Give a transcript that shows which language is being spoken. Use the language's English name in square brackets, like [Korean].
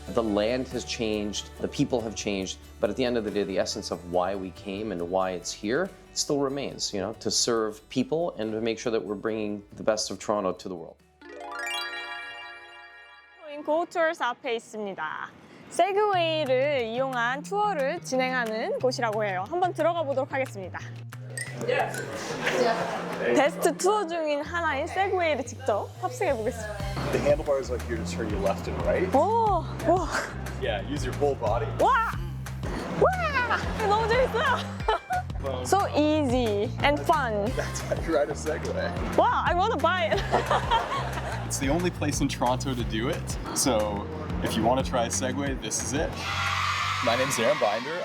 [English] The land has changed, the people have changed, but at the end of the day, the essence of why we came and why it's here still remains, you know, to serve people and to make sure that we're bringing the best of Toronto to the world. [Korean] Go Tours 앞에 있습니다. 세그웨이를 이용한 투어를 진행하는 곳이라고 해요. 한번 들어가 보도록 하겠습니다. 베스트 투어 중인 하나인 세그웨이를 직접 탑승해 보겠습니다. [English] The handlebars are here to turn you left and right. 오, 와, Yeah, use your whole body. [Korean] 와, 와, 너무 재밌어요. [English] So easy and fun. That's how you ride a Segway. Wow, I want to buy it. It's the only place in Toronto to do it. So if you want to try a Segway, this is it. My name's Aaron Binder.